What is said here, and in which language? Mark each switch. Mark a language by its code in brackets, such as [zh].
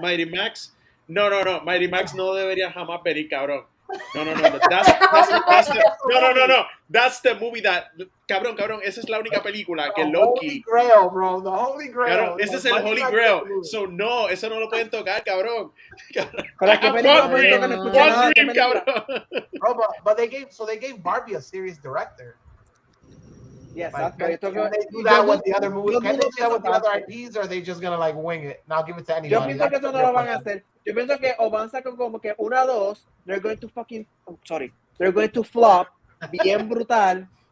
[es] Mighty Max no debería jamás venir, cabrón. No. [en] That's the movie that, [es] cabrón, esa es la única película que Loki. [en] Holy Grail, bro. The Holy Grail. [es] Cabrón, ese es el Holy Grail. So, no, eso no lo pueden tocar, cabrón. [en] One Dream, cabrón. Bro, but they gave Barbie a serious director. Yes, like, can they do that with the other movies? Can they do that with the other IPs, or are they just gonna like wing it? Now give it to anybody. [es] Yo pienso que eso no lo van a hacer. Yo pienso que o van a sacar como que una o dos. [en] They're going to flop bien brutal.